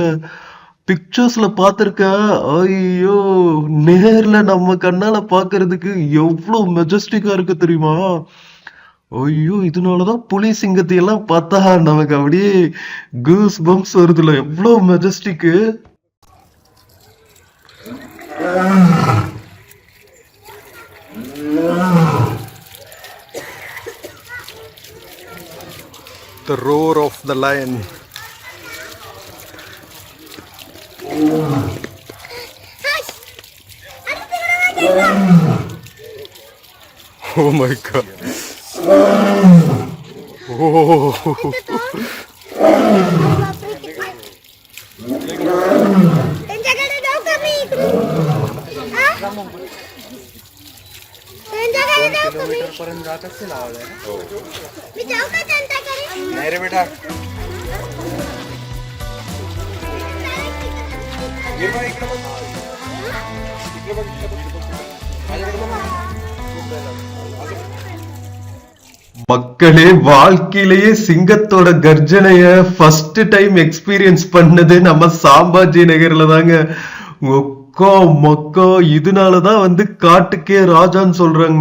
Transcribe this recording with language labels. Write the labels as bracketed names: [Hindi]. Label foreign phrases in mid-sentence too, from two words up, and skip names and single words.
[Tamil] பிக்சர்ஸ்ல பார்த்துருக்கேன். ஐயோ, நேர்ல நம்ம கண்ணால பார்க்கறதுக்கு எவ்வளோ மெஜஸ்டிக்கா இருக்கு தெரியுமா? ஐயோ, இதனாலதான் புலி சிங்கத்தை எல்லாம் பார்த்தா நமக்கு அப்படியே [English] goose bumps [Tamil] வருதுல. எவ்வளவு மெஜஸ்டிக்கு. [English] The roar of the lion. Oh my god. Oh. [Marathi] त्यांच्याकडे जाऊ का मी इकडून? त्यांच्याकडे जाऊ का मी? पर्यंत जात असतील आवाज आहे. मी जाऊ का त्यांच्याकडे? नाही रे बेटा. ये बघ इकडे बघ. इकडे बघ. माझ्याकडे बघ. [Tamil] மக்களே, வாழ்க்கையிலேயே சிங்கத்தோட கர்ஜனைய [English] first time experience [Tamil] பண்ணது நம்ம சாம்பாஜி நகர்ல தாங்க. ஒக்கா மக்கா, இதனாலதான் வந்து காட்டுக்கே ராஜான்னு சொல்றாங்க.